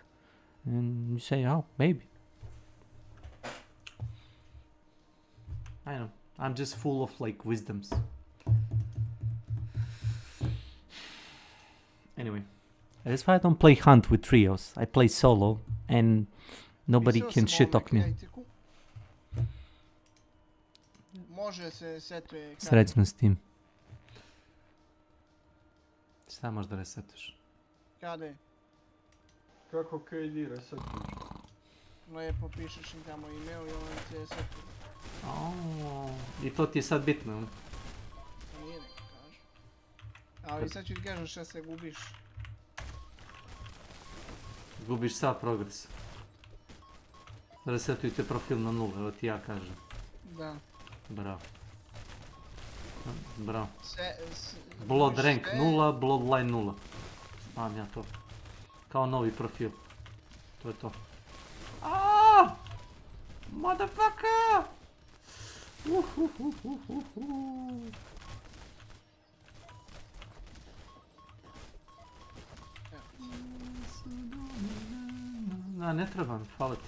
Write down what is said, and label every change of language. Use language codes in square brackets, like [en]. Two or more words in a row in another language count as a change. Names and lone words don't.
[en] And you say, oh, maybe. I know. I'm just full of like wisdoms. Anyway. That's why I don't play hunt with trios. I play solo and nobody can shit talk me. [sr] Može se setuje... Srećno s tim. Šta možeš da resetiš? Kade? Kako KD resetuješ? Lepo pišeš im tamo email i on te setuje. I to ti je sad bitno. Nije neko kaže. Ali sad ću ti kažem šta se gubiš. Gubiš sav progres. Resetujte profil na 0, evo ti ja kažem. Da. Bravo. Bravo. [en] Blood rank 0, bloodline 0. [sr] Znam ja to. Kao novi profil. To je to. Aaaa! Motherfucker! Da, ne treba mi, hvala ti.